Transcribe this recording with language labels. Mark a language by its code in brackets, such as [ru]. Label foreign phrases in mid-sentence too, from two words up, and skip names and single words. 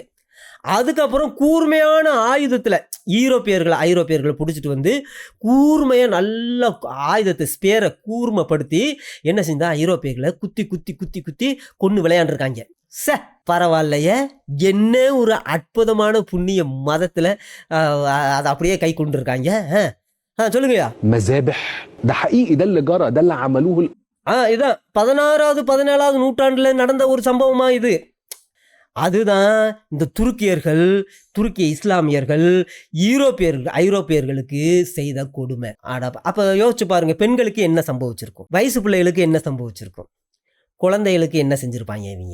[ta] அதுக்கப்புறம் கூர்மையான ஆயுதத்தில் ஐரோப்பியர்களை பிடிச்சிட்டு வந்து கூர்மையாக நல்ல ஆயுதத்தை ஸ்பேரை கூர்மைப்படுத்தி என்ன செஞ்சா ஐரோப்பியர்களை குத்தி கொன்று விளையாண்டுருக்காங்க. பரவாயில்லையே, என்ன ஒரு அற்புதமான புண்ணிய மதத்தில் அதை அப்படியே கை கொண்டு இருக்காங்க. சொல்லுங்கய்யா. [ar] مذابح ده حقيقي، ده اللي جرى، ده اللي عملوه. [ta] இதான் 16வது 17வது நூற்றாண்டில் நடந்த ஒரு சம்பவமா இது. அதுதான் இந்த துருக்கிய இஸ்லாமியர்கள் ஐரோப்பியர்களுக்கு செய்த கொடுமை. அப்போ யோசிச்சு பாருங்க, பெண்களுக்கு என்ன சம்பவிச்சிருக்கும், வயசு பிள்ளைகளுக்கு என்ன சம்பவிச்சிருக்கும், குழந்தைகளுக்கு என்ன செஞ்சுருப்பாங்க இவங்க.